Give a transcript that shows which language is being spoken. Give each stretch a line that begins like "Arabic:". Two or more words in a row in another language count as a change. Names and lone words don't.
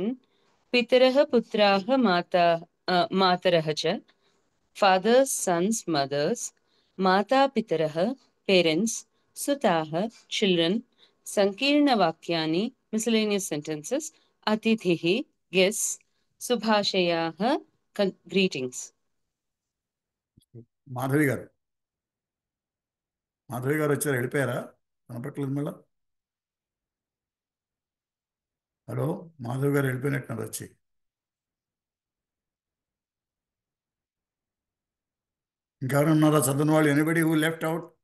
Sanskrit: पितरः पुत्राः मातरः च
English: fathers sons mothers.
Sanskrit: माता पितरः पेरेंट्स. सुताः चिल्ड्रन.
English: संकीर्णवाक्यानि miscellaneous sentences.
Sanskrit: अतिथिः guests. शुभाशयाः greetings.
Telugu: మాధవి గారు వచ్చారు, వెళ్ళిపోయారా? కనపట్లేదు మళ్ళా. హలో, మాధవి గారు వెళ్ళిపోయినట్టున్నారు వచ్చి. ఇంకెవరు ఉన్నారా చదువుని వాళ్ళు?
English: anybody who left out?